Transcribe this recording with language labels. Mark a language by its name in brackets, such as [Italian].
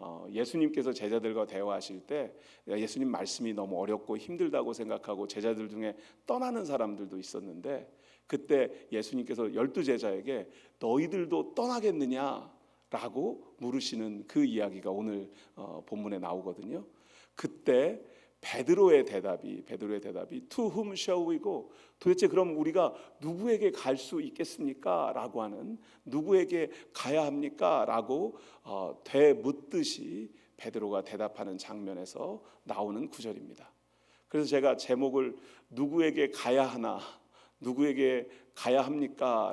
[Korean] 예수님께서 제자들과 대화하실 때 예수님 말씀이 너무 어렵고 힘들다고 생각하고 제자들 중에 떠나는 사람들도 있었는데 그때 예수님께서 12제자에게 너희들도 떠나겠느냐라고 물으시는 그 이야기가 오늘 본문에 나오거든요. 그때 베드로의 대답이 [English] To whom shall we go? [Korean] 도대체 그럼 우리가 누구에게 갈 수 있겠습니까? 라고 하는 누구에게 가야 합니까? 라고 되묻듯이 베드로가 대답하는 장면에서 나오는 구절입니다. 그래서 제가 제목을 누구에게 가야 하나 누구에게 가야 합니까?